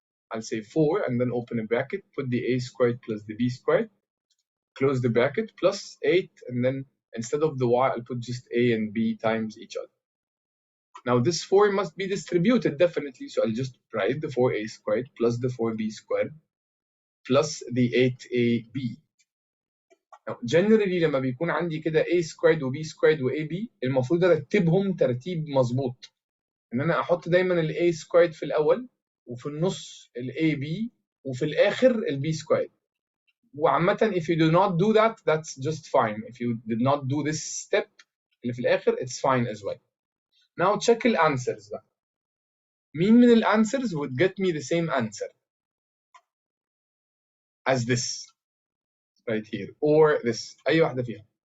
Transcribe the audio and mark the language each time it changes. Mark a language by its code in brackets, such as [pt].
[en] I'll say 4 and then open a bracket, put the a squared plus the b squared, close the bracket, plus 8, and then instead of the y, I'll put just a and b times each other. Now this 4 must be distributed definitely, so I'll just write the 4a squared plus the 4b squared plus the 8ab. Now generally [ar] لما بيكون عندي كده a squared و b squared و ab المفروض ارتبهم ترتيب مظبوط. ان انا احط دايما ال a squared في الاول وفي النص ال ab وفي الاخر ال b squared. وعامة [en] if you do not do that, that's just fine. If you did not do this step [ar] اللي في الاخر, [en] it's fine as well. Now check ال answers بقى. [ar] مين من ال answers [en] would get me the same answer as this right here or this, [ar] أي واحدة فيها.